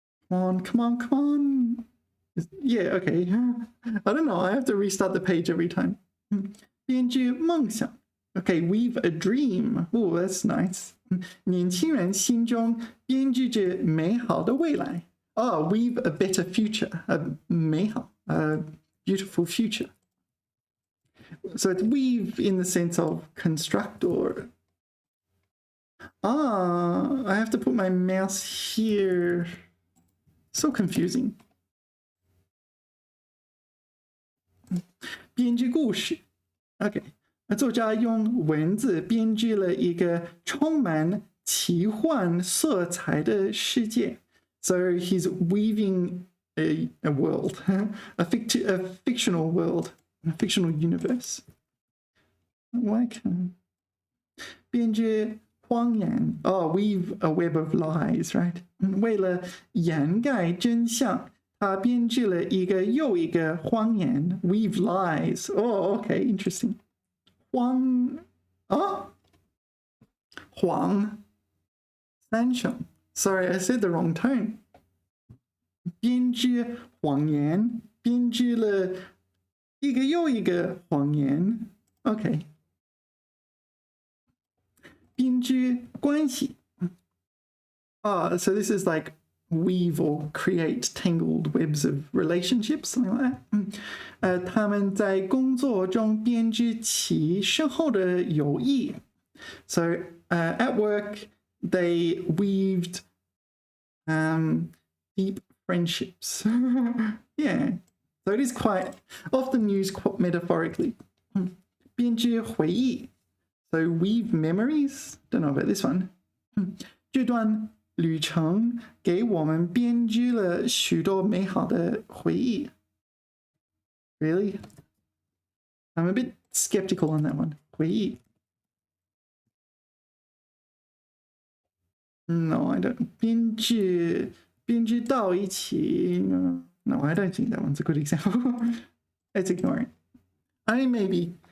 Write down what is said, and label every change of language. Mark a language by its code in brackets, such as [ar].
[en] Come on. Yeah, okay. I don't know. I have to restart the page every time. [zh] 编织梦想. [en] Okay, weave a dream. Oh, that's nice. [zh] 年轻人心中编织着美好的未来. [en] Oh, weave a better future. [zh] 美好, [en] a beautiful future. So it's weave in the sense of construct or... I have to put my mouse here. So confusing. [zh] 编织故事. [en] Okay. [zh] 作家用文字编织了一个充满奇幻色彩的世界. [en] So he's weaving a world, a fictional world, a fictional universe. Why can [zh] 编织谎言? [en] Oh, weave a web of lies, right? [zh] 为了掩盖真相, 他编织了一个又一个谎言. [en] Weave lies. Oh, okay, interesting. [zh] 谎三声. [en] Sorry, I said the wrong tone. [zh] 编织谎言, 编织了一个又一个谎言. [en] Okay. [zh] 编织关系. [en] So this is like weave or create tangled webs of relationships, something like that. [zh] 他们在工作中编织起深厚的友谊. [en] So at work, they weaved deep friendships. Yeah, so it is quite often used metaphorically. [zh] 编织回忆. [en] So weave memories. Don't know about this one. [zh] 这段旅程给我们编织了许多美好的回忆. [en] Really? I'm a bit skeptical on that one. [zh] 回忆. [en] No, I don't. [zh] 编织到一起. [en] No, I don't think that one's a good example. Let's ignore it. I mean, maybe.